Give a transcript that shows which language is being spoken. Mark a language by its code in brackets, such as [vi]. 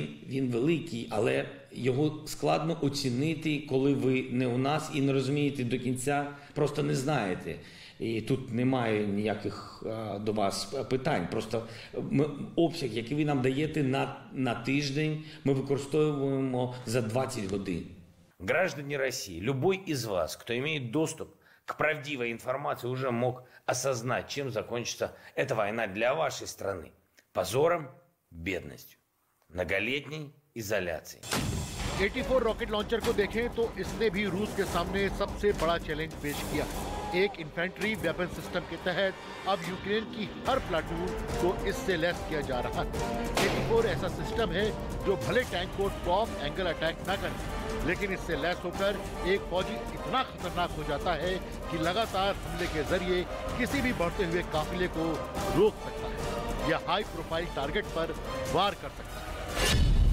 [uk] Він великий, але його складно оцінити, коли ви не у нас і не розумієте до кінця, просто не знаєте. І тут немає ніяких до вас питань. Просто обсяг, який ви нам даєте на тиждень, ми використовуємо за 20 годин. [ru] Граждане России, любой из вас, кто имеет доступ к правдивой информации, уже мог осознать, чем закончится эта война для вашей страны. Позором, бедностью, многолетней изоляцией. [hi] 84 rocket launcher को देखें तो इसने भी रूस के सामने सबसे बड़ा चैलेंज पेश किया। एक इन्फेंट्री वेपन सिस्टम के तहत अब यूक्रेन की हर प्लाटून को इससे लैस किया जा रहा है। 84 ऐसा सिस्टम है जो भले टैंक को टॉप एंगल अटैक न करे, लेकिन इससे लैस होकर एक फौजी इतना खतरनाक हो जाता है कि लगातार हमले के जरिए किसी भी बढ़ते हुए काफिले को रोक सकता है या हाई प्रोफाइल टारगेट पर वार कर सकता है।